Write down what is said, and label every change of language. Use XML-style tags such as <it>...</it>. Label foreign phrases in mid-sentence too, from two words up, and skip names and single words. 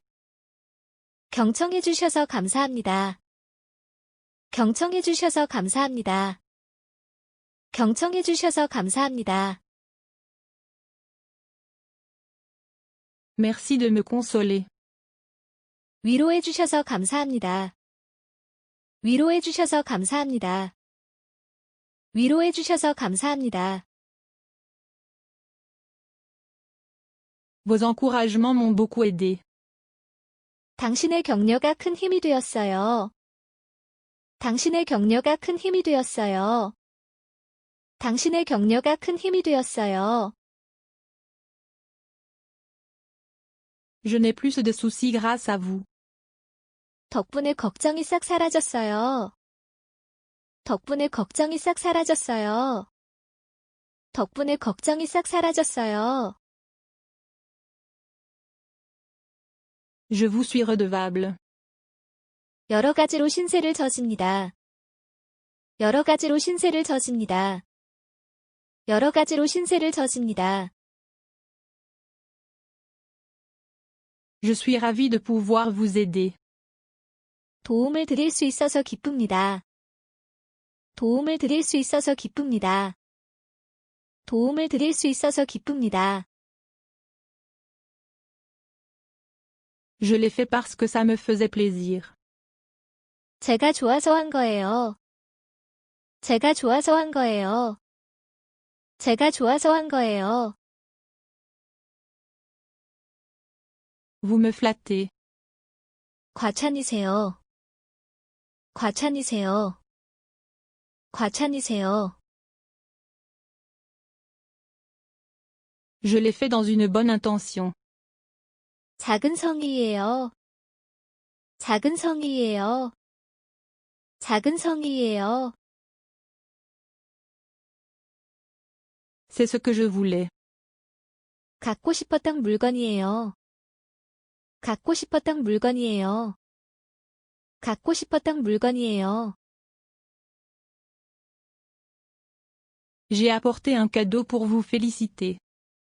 <ko>경청해 주셔서 감사합니다. 경청해 주셔서 감사합니다. 경청해 주셔서 감사합니다.</ko> <fr>Merci de me consoler.</fr> <ko>위로해 주셔서 감사합니다. 위로해 주셔서 감사합니다. 위로해 주셔서 감사합니다.</ko> <fr>Vos encouragements m'ont beaucoup aidé.</fr> <ko>당신의 격려가 큰 힘이 되었어요. 당신의 격려가 큰 힘이 되었어요. 당신의 격려가 큰 힘이 되었어요.</ko> <fr>Je n'ai plus de soucis grâce à vous.</fr> <ko>덕분에 걱정이 싹 사라졌어요. 덕분에 걱정이 싹 사라졌어요. 덕분에 걱정이 싹 사라졌어요.</ko> <fr>Je vous suis redevable.</fr> <ko>여러 가지로 신세를 져집니다. 여러 가지로 신세를 져집니다. 여러 가지로 신세를 져집니다.</ko> <fr>Je suis ravi de pouvoir vous aider.</fr> <ko>도움을 드릴 수 있어서 기쁩니다. 도움을 드릴 수 있어서 기쁩니다. 도움을 드릴 수 있어서 기쁩니다.</ko> <fr>Je l'ai fait parce que ça me faisait plaisir.</fr> <ko>제가 좋아서 한 거예요. 제가 좋아서 한 거예요. 제가 좋아서 한 거예요.</ko> <fr>Vous me flattez.</fr> <ko>과찬이세요. 과찬이세요. 과찬이세요.</ko> <fr>Je l'ai fait dans une bonne intention.</fr> <ko>작은 성의예요. 작은 성의예요. 작은 성의예요.</ko> <fr>C'est ce que je voulais.</fr> <ko>갖고 싶었던 물건이에요. 갖고 싶었던 물건이에요. 갖고 싶었던 물건이에요.</ko> <fr>J'ai apporté un cadeau pour vous féliciter.</fr>